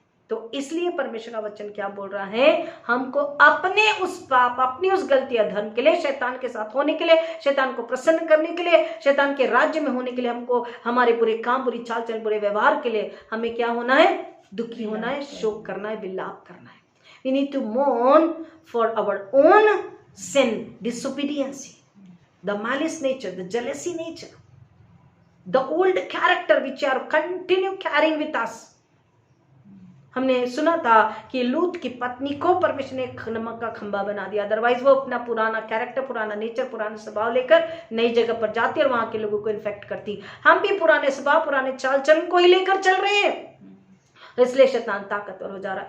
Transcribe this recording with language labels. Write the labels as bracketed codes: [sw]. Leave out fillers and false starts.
[hi] तो इसलिए परमेश्वर का वचन क्या बोल रहा है? हमको अपने उस पाप, अपनी उस गलती अधर्म के लिए, शैतान के साथ होने के लिए, शैतान को प्रसन्न करने के लिए, शैतान के राज्य में होने के लिए, हमको हमारे बुरे काम, बुरी चाल चलन, बुरे व्यवहार के लिए हमें क्या होना है? दुखी होना है, शोक करना है, विलाप करना है। [en] We need to mourn for our own sin, disobedience, the malice nature, the jealousy nature, the old character which are continue carrying with us. [hi] हमने सुना था कि लूत की पत्नी को परमेश्वर ने नमक का खंभा बना दिया, अदरवाइज वो अपना पुराना कैरेक्टर, पुराना नेचर, पुराना स्वभाव लेकर नई जगह पर जाती और वहां के लोगों को इन्फेक्ट करती। हम भी पुराने स्वभाव, पुराने चाल चलन को ही लेकर चल रहे हैं, इसलिए शैतान ताकतवर हो जा रहा।